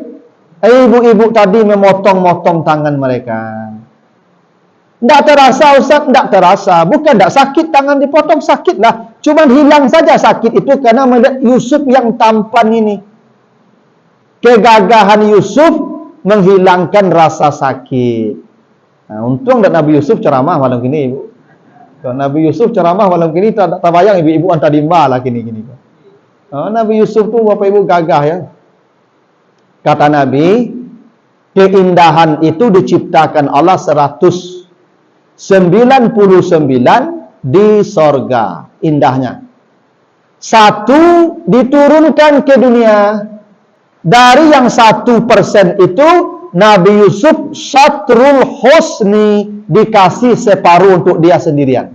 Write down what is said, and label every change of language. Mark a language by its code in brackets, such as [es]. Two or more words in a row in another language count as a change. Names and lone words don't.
[id] Ibu-ibu tadi memotong-motong tangan mereka. Tidak terasa Ustaz, tidak terasa. Bukan tidak sakit, tangan dipotong sakit lah. Cuma hilang saja sakit itu karena melihat Yusuf yang tampan ini. Kegagahan Yusuf menghilangkan rasa sakit. Untung tak Nabi Yusuf ceramah malam kini ibu. Kalau Nabi Yusuf ceramah malam kini tak bayang ibu-ibu antar dimba lah kini. Nabi Yusuf tu bapak ibu gagah ya. Kata Nabi, keindahan itu diciptakan Allah 199 di sorga indahnya. 1 diturunkan ke dunia. Dari yang 1% itu Nabi Yusuf [ar] شطر الحسن [id] dikasih separuh untuk dia sendirian.